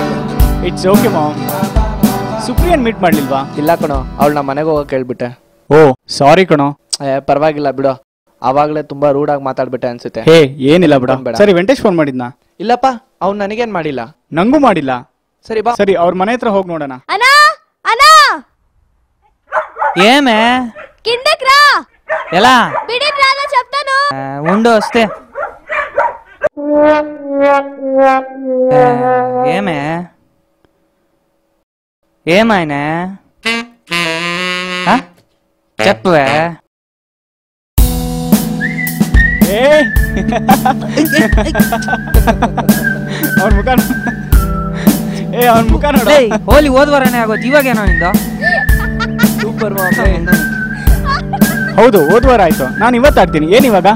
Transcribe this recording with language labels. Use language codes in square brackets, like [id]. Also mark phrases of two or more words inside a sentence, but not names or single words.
[en] It's okay mom. [kn] ಸುಪ್ರಿಯನ್ ಮೀಟ್ ಮಾಡ್ಲಿಲ್ವಾ? ಇಲ್ಲ ಕಣೋ, ಅವಳು ನಮ್ಮ ಮನೆಗೆ ಹೋಗಕ್ಕೆ ಹೇಳ್ಬಿಟ್ಟೆ. ಓ ಸಾರಿ ಕಣೋ. ಪರವಾಗಿಲ್ಲ ಬಿಡು, ಅವಾಗ್ಲೇ ತುಂಬಾ ರೂಡ್ ಆಗಿ ಮಾತಾಡ್ಬಿಟ್ಟೆ ಅನ್ಸುತ್ತೆ. ಹೇ ಏನಿಲ್ಲ ಬಿಡು. ಬೇಡ. ಸರಿ, ವೆಂಕಟೇಶ್ ಫೋನ್ ಮಾಡಿದ್ನಾ? ಇಲ್ಲಪ್ಪ, ಅವ್ನು ನನಗೇನ್ ಮಾಡಿಲ್ಲ. ನಂಗೂ ಮಾಡಿಲ್ಲ. ಸರಿ ಬಾ. ಸರಿ, ಅವ್ರ ಮನೆ ಹತ್ರ ಹೋಗಿ ನೋಡೋಣ. [te] ఏమే కిందకి రా. ఎలా బిడికి రాగా చెప్తాను. ఉండు వస్తే ఏమే ఏమైనా చెప్పవే. [kn] ಅವ್ರ ಮುಖ ಅವ್ನ ಮುಖ ನೋಡ. ಹೋಲಿ ಹೋದ್ವಾರನೇ ಆಗೋದು, ಇವಾಗೇನೋ ನಿಂದು? ಸೂಪರ್. ಹೌದು, ಹೋದ್ವಾರ ಆಯ್ತು. ನಾನು ಇವತ್ತು ಆಡ್ತೀನಿ. ಏನ್ ಇವಾಗ?